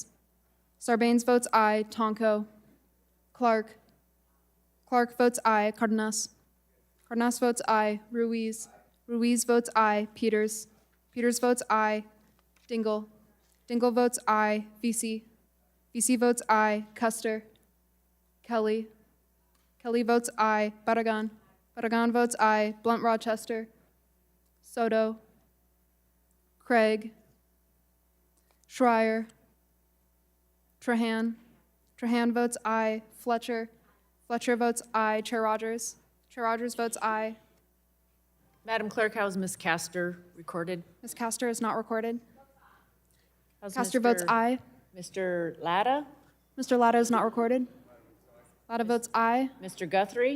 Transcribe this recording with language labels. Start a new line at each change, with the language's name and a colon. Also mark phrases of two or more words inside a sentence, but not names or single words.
English: Sarbanes votes aye. Tonko. Clark. Clark votes aye. Cardenas. Cardenas votes aye. Ruiz. Ruiz votes aye. Peters. Peters votes aye. Dingle. Dingle votes aye. VC. VC votes aye. Custer. Kelly. Kelly votes aye. Barragan. Barragan votes aye. Blunt Rochester. Soto. Craig. Schreier. Trahan. Trahan votes aye. Fletcher. Fletcher votes aye. Chair Rodgers. Chair Rodgers votes aye. Madam Clerk, how is Ms. Castor recorded? Ms. Castor is not recorded. How's Castor votes aye. Mr. Latta? Mr. Latta is not recorded. Latta votes aye. Mr. Guthrie?